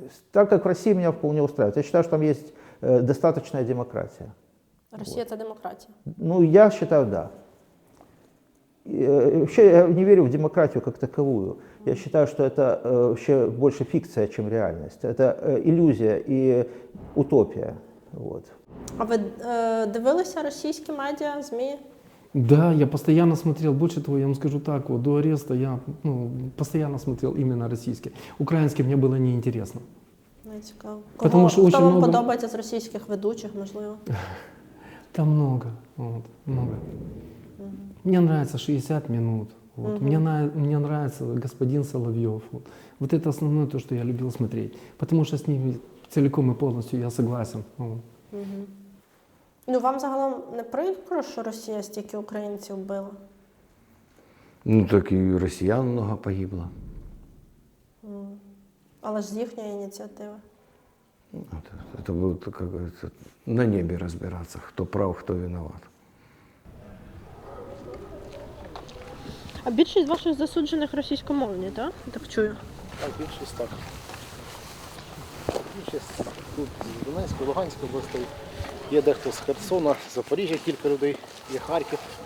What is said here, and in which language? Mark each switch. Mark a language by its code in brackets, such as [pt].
[ru] Так как в России меня вполне устраивает. Я считаю, что там есть достаточная демократия. [uk] Росія – це демократія. [ru] Ну, я считаю, да. Вообще я не верю в демократию как таковую. Я считаю, что это вообще больше фикция, чем реальность. Это иллюзия и утопия. Вот. [uk] А ви дивилися російські медіа, ЗМІ? [ru] Да, я постоянно смотрел, больше того, я вам скажу так, вот, до ареста я постоянно смотрел именно российский. Украинский мне было неинтересно. [uk] Не цікаво. [ru] Потому що [uk] Хто [ru] очень [uk] вам [ru] много- [uk] подобається з російських ведучих, можливо? [ru] Там много, вот, много. Мне нравится 60 минут. Вот. Мне нравится господин Соловьев. Вот это основное то, что я любил смотреть. Потому что с ними целиком и полностью я согласен. Вот. [uk] Ну, вам загалом не прикро, що Росія стільки українців вбила? [ru] Ну, так и россиян много погибло. [uk] Але ж з їхньої ініціативи. [ru] Это будет, как говорится, на небе разбираться, кто прав, кто виноват. [uk] А більшість ваших засуджених російськомовні, так? Так чую. Так, більшість так. Більшість тут з Донецької, Луганської областей. Є дехто з Херсона, з Запоріжжя кілька людей, є Харків.